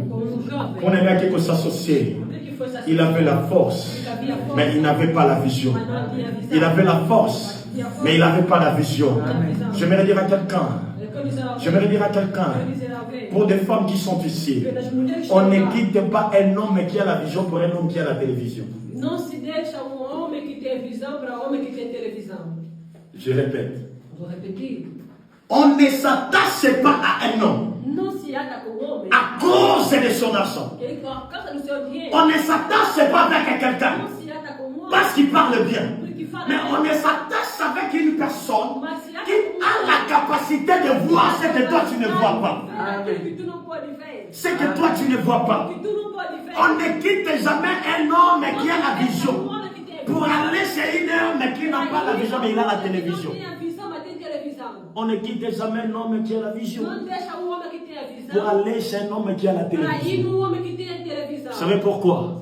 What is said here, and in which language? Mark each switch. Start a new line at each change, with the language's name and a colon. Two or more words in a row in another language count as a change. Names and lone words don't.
French: On aimait qu'il s'associer. Il avait la force, mais il n'avait pas la vision. Il avait la force, mais il n'avait pas la vision. J'aimerais dire à quelqu'un, pour des femmes qui sont ici, on ne quitte pas un homme qui a la vision pour un homme qui a la télévision.
Portuguese: Não se deixa homem que tem visão para homem que tem televisão.
French: Je répète.
Portuguese: Vou repetir.
French: On ne s'attache pas à un homme
Portuguese: Não se ata com homem.
French: à cause de son argent.
Portuguese: Ele por causa do seu dinheiro.
French: On ne s'attache pas avec quelqu'un
Portuguese: Não se ata com homem.
French: parce qu'il parle bien.
Portuguese: Porque fala
French: Mais on ne s'attache avec une personne qui a la capacité de voir ce que toi tu ne vois pas.
Portuguese: aquilo que tu não pode ver.
French: Ce que toi tu ne vois pas.
Portuguese: Que tu não pode ver.
French: On ne quitte jamais un homme qui a la vision pour aller chez un homme qui n'a pas la vision mais il a la télévision. On ne quitte jamais un homme qui a la vision pour aller chez un homme qui a la télévision. Vous savez pourquoi?